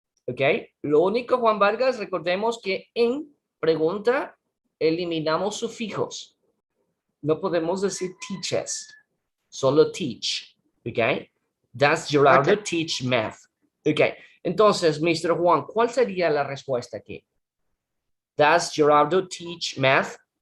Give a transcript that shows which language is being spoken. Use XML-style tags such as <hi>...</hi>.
<es>Okay, lo único, Juan Vargas, recordemos que en pregunta eliminamos sufijos. No podemos decir teaches, solo teach.</es> <en>Okay, does Gerardo teach math?</en> <es>Okay, entonces, Mr. Juan, ¿cuál sería la respuesta aquí?</es> <en>Does Gerardo teach math?</en>